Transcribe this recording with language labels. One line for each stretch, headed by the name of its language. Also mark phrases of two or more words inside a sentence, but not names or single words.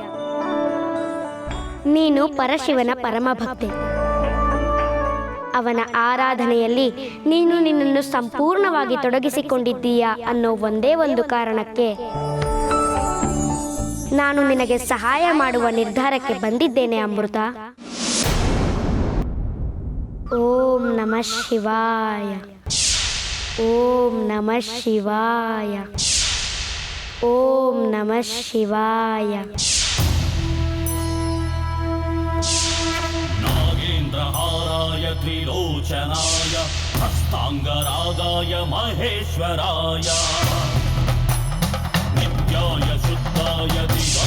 Kannada: ನೀನು ಪರಶಿವನ ಪರಮಭಕ್ತೆ. ಅವನ ಆರಾಧನೆಯಲ್ಲಿ ನೀನು ನಿನ್ನನ್ನು ಸಂಪೂರ್ಣವಾಗಿ ತೊಡಗಿಸಿಕೊಂಡಿದ್ದೀಯ ಅನ್ನೋ ಒಂದೇ ಒಂದು ಕಾರಣಕ್ಕೆ ನಾನು ನಿನಗೆ ಸಹಾಯ ಮಾಡುವ ನಿರ್ಧಾರಕ್ಕೆ ಬಂದಿದ್ದೇನೆ ಅಮೃತ.
Sanskrit: ಓಂ ನಮಃ ಶಿವಾಯ. ಓಂ ನಮಃ ಶಿವಾಯ. ಓಂ ನಮಃ ಶಿವಾಯ. ನಾಗೇಂದ್ರಹಾರಾಯ ತ್ರಿಲೋಚನಾಯ ಹಸ್ತಾಂಗರಾಗಾಯ ಮಹೇಶ್ವರಾಯ ನಿತ್ಯಾಯ ಶುದ್ಧಾಯ